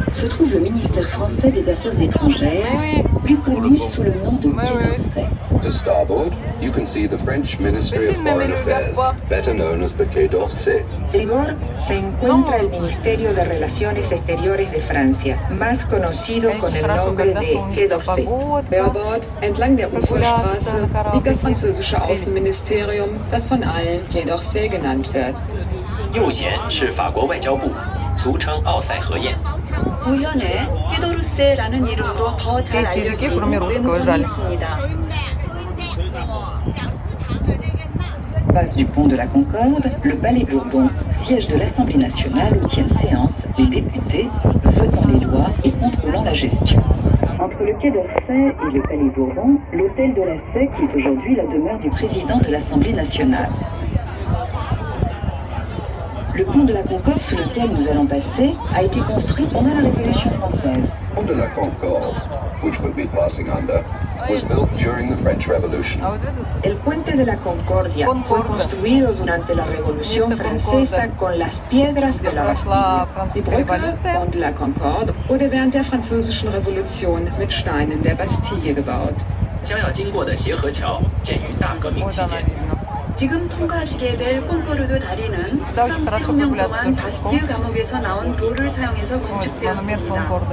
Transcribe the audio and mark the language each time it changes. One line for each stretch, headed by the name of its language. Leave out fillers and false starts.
French: Se trouve le ministère français des Affaires étrangères, plus connu sous le nom de Quai d'Orsay.
English: To starboard, you can see the French Ministry of Foreign Affairs, better known as the Quai d'Orsay.
Spanish: Rigor se encuentra el Ministerio de Relaciones Exteriores de Francia, más conocido con el nombre de Quai d'Orsay.
German: Beobord, entlang der Uferstraße, liegt das französische Außenministerium, das von allen Quai d'Orsay genannt wird.
Chinese: 右舷是法国外交部，俗称奥赛河沿。
Korean: 우현에 끼도르세라는 이름으로 더 잘 알려진 외무성이 있습니다.
French: Base du pont de la Concorde, le Palais Bourbon, siège de l'Assemblée nationale où tiennent séance les députés, votant les lois et contrôlant la gestion. Entre le Quai d'Orsay et le Palais Bourbon, l'hôtel de la Sey qui est aujourd'hui la demeure du président de l'Assemblée nationale. Le pont de la Concorde sur lequel nous allons passer a été construit pendant la Révolution française.
English: The Pont de la Concorde, which we'll be passing under, was built during the French Revolution.
Spanish: El puente de la Concordia fue construido durante la Revolución Francesa con las piedras de la Bastille.
German: Die Brücke Pont de la Concorde wurde während der Französischen Revolution mit Steinen der Bastille gebaut.
Chinese: 将要经过的协和桥建于大革命期间。
Korean: 지금 통과하시게 될 콩코르드 다리는 프랑스 혁명 동안 바스티유 감옥에서 나온 돌을 사용해서 건축되었습니다.